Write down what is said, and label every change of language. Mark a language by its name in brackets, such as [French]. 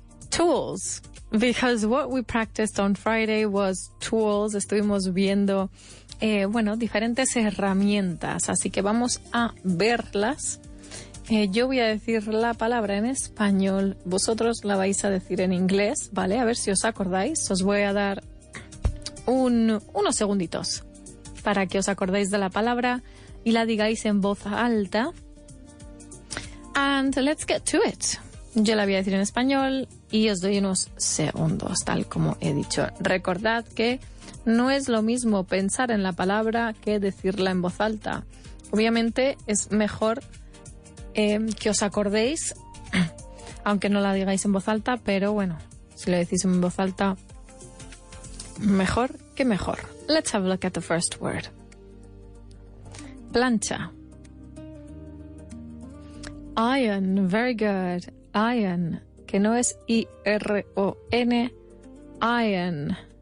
[English] Tools, because what we practiced on Friday was tools. [Spanish] Estuvimos viendo, diferentes herramientas, así que vamos a verlas. Yo voy a decir la palabra en español, vosotros la vais a decir en inglés, ¿vale? A ver si os acordáis. Os voy a dar unos segunditos para que os acordéis de la palabra y la digáis en voz alta. [English] And let's get to it. [Spanish] Yo la voy a decir en español y os doy unos segundos, tal como he dicho. Recordad que no es lo mismo pensar en la palabra que decirla en voz alta. Obviamente es mejor que os acordéis, aunque no la digáis en voz alta, pero bueno, si lo decís en voz alta, mejor que mejor. [English] Let's have a look at the first word. [Spanish] Plancha. [English] Iron, very good. Iron, [Spanish] que no es [English] I-R-O-N, iron.